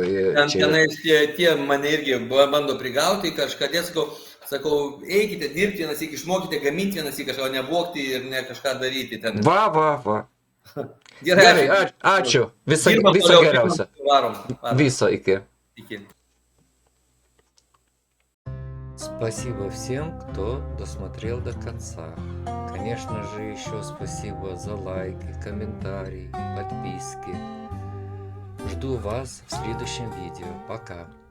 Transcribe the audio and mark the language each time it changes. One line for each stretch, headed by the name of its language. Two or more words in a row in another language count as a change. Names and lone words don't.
Lithuanian: Tenais tie mane irgi bando prigauti kažkada, sakau, eikite dirbti vienas, išmokite gaminti vienas, kažką nevokti ir ne kažką daryti ten. Va. Gerai, ačiū. Viso geriausio. Viso, iki.
Russian: Спасибо всем, кто досмотрел до конца. Конечно же, еще спасибо за лайки, комментарии, подписки. Жду вас в следующем видео. Пока.